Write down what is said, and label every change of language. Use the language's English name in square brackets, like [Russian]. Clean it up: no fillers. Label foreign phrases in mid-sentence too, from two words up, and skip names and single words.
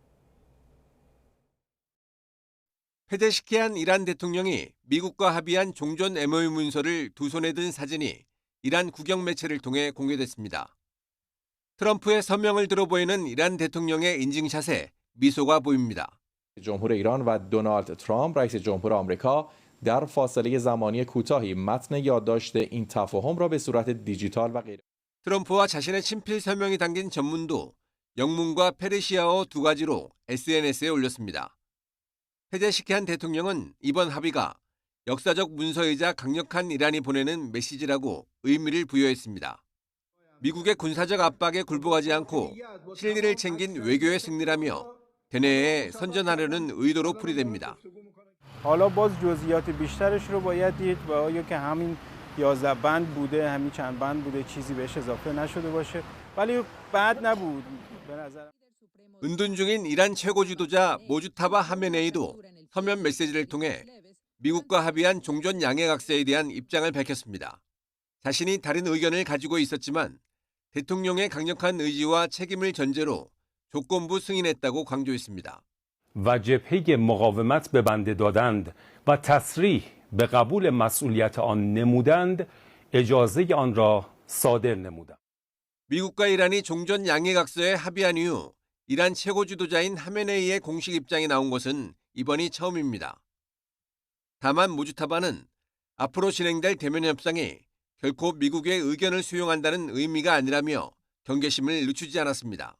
[Korean] 페제시키안 이란 대통령이 미국과 합의한 종전 MOU 문서를 두 손에 든 사진이 이란 국영 매체를 통해 공개됐습니다. 트럼프의 서명을 들어 보이는 이란 대통령의 인증샷에 미소가 보입니다. [Persian] جمهور ایران و دونالد ترامپ رئیس جمهور آمریکا در فاصله زمانی کوتاهی متن یادداشت این تفاهم را به صورت دیجیتال و غیر [Korean] 트럼프와 자신의 친필 서명이 담긴 전문도 영문과 페르시아어 두 가지로 SNS에 올렸습니다. 페제시키안 대통령은 이번 합의가 역사적 문서이자 강력한 이란이 보내는 메시지라고 의미를 부여했습니다. 미국의 군사적 압박에 굴복하지 않고 실리를 챙긴 외교의 승리라며 대내에 선전하려는 의도로 풀이됩니다. [Persian] حالا باز جزئیات بیشترش رو باید دید و آیا که همین 11 بند بوده همین چند بند بوده چیزی بهش اضافه نشده باشه ولی بد نبود به نظر [Korean] 은둔 중인 이란 최고 지도자 모주타바 하메네이도 서면 메시지를 통해 미국과 합의한 종전 양해각서에 대한 입장을 밝혔습니다. 자신이 다른 의견을 가지고 있었지만 대통령의 강력한 의지와 책임을 전제로 조건부 승인했다고 강조했습니다. [Persian] و جبهه مقاومت به بنده دادند و تصریح به قبول مسئولیت آن نمودند اجازه آن را صادر نمودند. [Korean] 미국과 이란이 종전 양해각서에 합의한 이후 이란 최고 지도자인 하메네이의 공식 입장이 나온 것은 이번이 처음입니다. 다만 모주타바는 앞으로 진행될 대면 협상이 결코 미국의 의견을 수용한다는 의미가 아니라며 경계심을 늦추지 않았습니다.